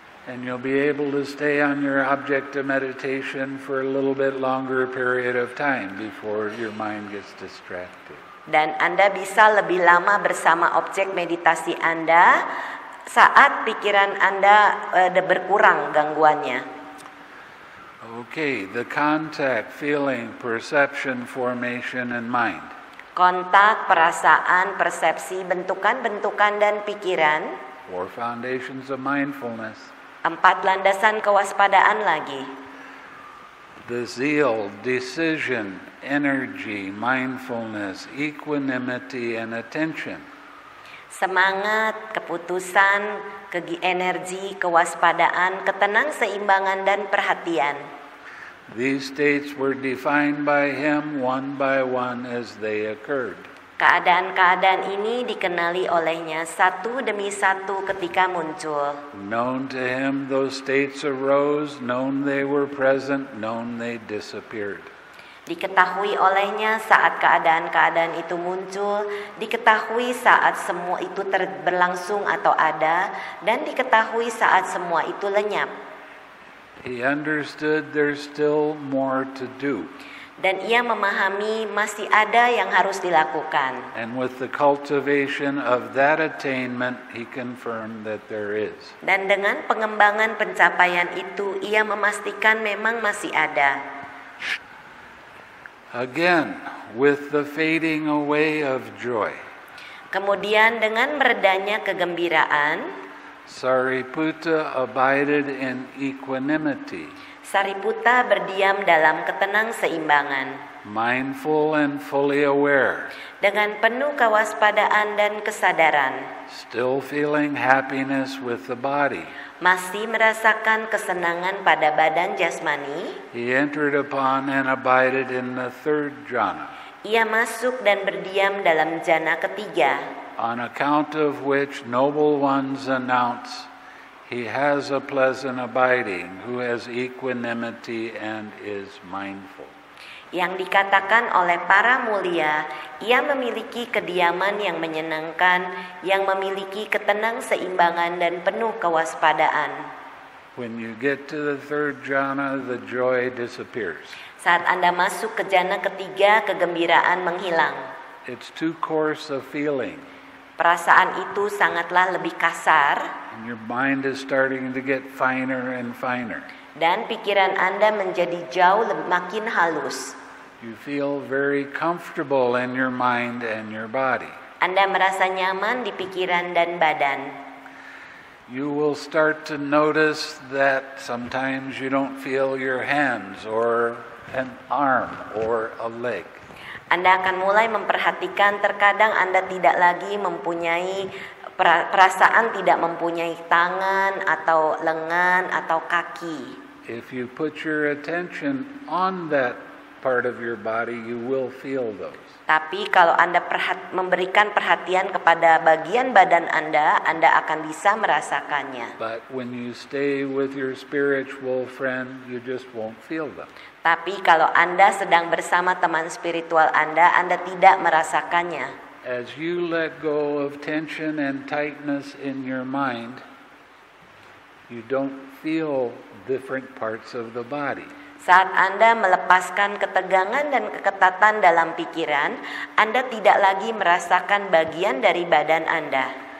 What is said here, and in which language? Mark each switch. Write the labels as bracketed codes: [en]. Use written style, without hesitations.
[en] And you'll be able to stay on your object of meditation for a little bit longer period of time before your mind gets distracted. [id] Dan Anda bisa lebih lama bersama objek meditasi Anda saat pikiran Anda berkurang gangguannya. [en] Okay, the contact, feeling, perception, formation, and mind. [id] Kontak, perasaan, persepsi, bentukan-bentukan, dan pikiran. [en] 4 foundations of mindfulness. [id] 4 landasan kewaspadaan lagi. [en] The zeal, decision, energy, mindfulness, equanimity, and attention. [id] Semangat, keputusan, energi, kewaspadaan, ketenang-seimbangan, dan perhatian. [en] These states were defined by him one by one as they occurred. [id] Keadaan-keadaan ini dikenali olehnya satu demi satu ketika muncul. [en] Known to him, those states arose, known they were present, known they disappeared. [id] Diketahui olehnya saat keadaan-keadaan itu muncul, diketahui saat semua itu berlangsung atau ada, dan diketahui saat semua itu lenyap. [en] He understood there's still more to do. [id] Dan ia memahami masih ada yang harus dilakukan. [en] And with the cultivation of that attainment, he confirmed that there is. [id] Dan dengan pengembangan pencapaian itu, ia memastikan memang masih ada. [en] Again, with the fading away of joy. [id] Kemudian dengan meredanya kegembiraan, [en] Sariputta abided in equanimity, [id] Sariputta berdiam dalam ketenang-seimbangan, [en] mindful and fully aware, [id] dengan penuh kewaspadaan dan kesadaran, [en] still feeling happiness with the body. [id] masih merasakan kesenangan pada badan jasmani. [en] He entered upon and abided in the third jhana, [id] Ia masuk dan berdiam dalam jana ketiga, [en] on account of which noble ones announce, he has a pleasant abiding, who has equanimity and is mindful. [id] yang dikatakan oleh para mulia, ia memiliki kediaman yang menyenangkan, yang memiliki ketenang-seimbangan dan penuh kewaspadaan. [en] When you get to the third jhana, the joy disappears. [id] Saat Anda masuk ke jana ketiga, kegembiraan menghilang. [en] It's too coarse a feeling, [id] Perasaan itu sangatlah lebih kasar, [en] and your mind is starting to get finer and finer. [id] dan pikiran Anda menjadi jauh makin halus. [en] You feel very comfortable in your mind and your body. [id] Anda merasa nyaman di pikiran dan badan. [en] You will start to notice that sometimes you don't feel your hands or an arm or a leg. [id] Anda akan mulai memperhatikan terkadang Anda tidak lagi mempunyai perasaan tidak mempunyai tangan atau lengan atau kaki. [en] If you put your attention on that part of your body, you will feel those. [id] Tapi kalau Anda memberikan perhatian kepada bagian badan Anda akan bisa merasakannya. [en] But when you stay with your spiritual friend, you just won't feel them. [id] Tapi kalau Anda sedang bersama teman spiritual Anda tidak merasakannya. [en] As you let go of tension and tightness in your mind, you don't feel different parts of the body. [id] Saat Anda melepaskan ketegangan dan keketatan dalam pikiran, Anda tidak lagi merasakan bagian dari badan Anda.